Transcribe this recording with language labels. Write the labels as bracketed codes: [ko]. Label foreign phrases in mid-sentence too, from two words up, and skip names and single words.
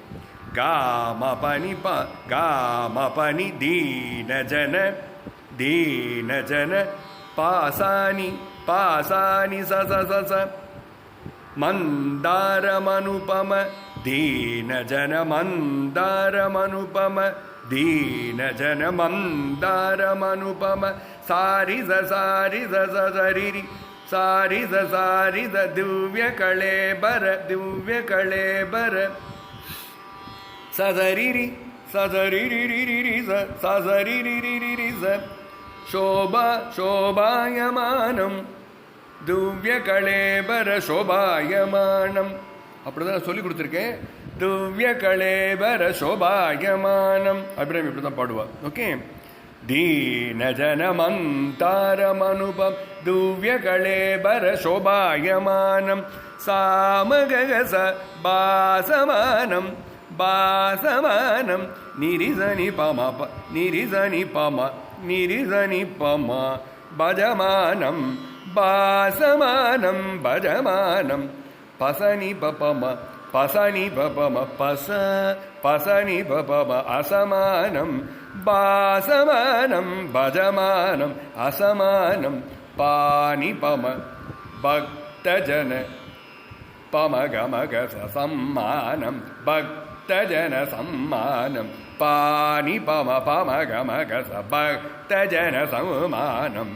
[sa] गामपनि दीनजन पासानि सस मंदारमनुपम दीनजन मंदारमनुपम दीनजन मंदारमनुपम सारि सरिरि सारि दिव्य कलेबर सजरिरि शोभायमानं दिव्य कलेबर शोभायमानं. [ta] அப்படிதான் சொல்லி கொடுத்துருக்கேன். [sa] दिव्य कलेबर शोभायमानं [ta] அபிராமி இப்படி தான் பாடுவா. ஓகே. [sa] दीनजनमन्तारमनुपं दिव्यकलेबर शोभायमानं सामगगस भासमानं भासमानं निरिसनि पम निरिसनि पम निरिसनि पम भजमानं भासमानं भजमानं पसनि पपम पसनि पपम पसनि पपम असमानं भासमानं भजमानं असमानं पनि पम भक्तजन पमगमग सम्मानं भक्तजन सम्मानं पनि पम पमगमग भक्तजन सम्मानं.